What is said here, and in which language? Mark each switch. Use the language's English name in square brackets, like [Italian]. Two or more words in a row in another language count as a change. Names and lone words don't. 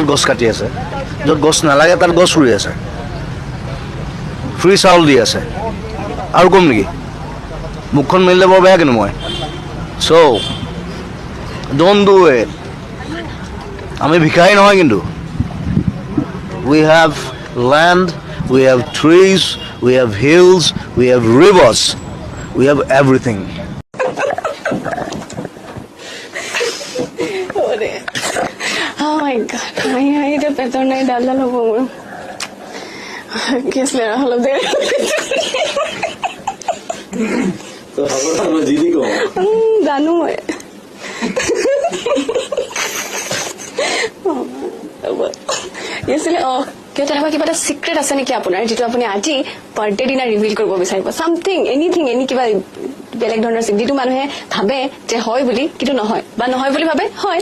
[Assamese] গছ কাটি আছে য'ত গছ নালাগে তাত গছ ৰুই আছে ফ্ৰী চাউল দি আছে আৰু কম নেকি মুখখন মেলিলে বৰ বেয়া কিন্তু মই [English] so don't do it [Assamese] আমি ভিখাৰী নহয় কিন্তু [English] we have land we have trees we have hills we have rivers we have everything Oh my god. [Spanish] Ay, de perdón, ay, dale lo pongo. ¿Qué es la halo de? [Assamese] জানো মই তেনেকুৱা কিবা এটা চিক্ৰেট আছে নেকি আপোনাৰ যিটো আপুনি আজি বাৰ্থডে দিনা ৰিভিল কৰিব বিচাৰিব [English] something anything any [Assamese] কিবা বেলেগ ধৰণৰ যিটো মানুহে ভাবে যে হয় বুলি কিন্তু নহয় বা নহয় বুলি ভাবে হয়